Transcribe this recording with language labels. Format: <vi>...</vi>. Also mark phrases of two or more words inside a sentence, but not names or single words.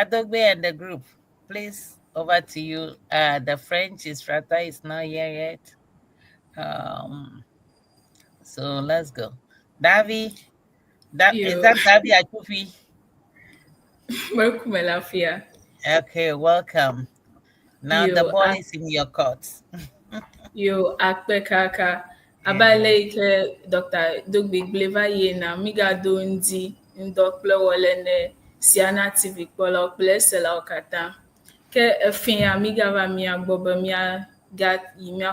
<en>Dogbey and the group, please, over to you. The French instructor is not here yet. So let's go. Davi, is that Davi Akufi? Okay, welcome. Now the ball is in your court.</en> <ee>Yo akpe kaka abale ke Dr. Dogbey bleva ye na miga do ndi ndokple wole ne Siana TV kpɔla kple sela kata ke efia miga va mia gbɔ be mia ga yi mia</ee>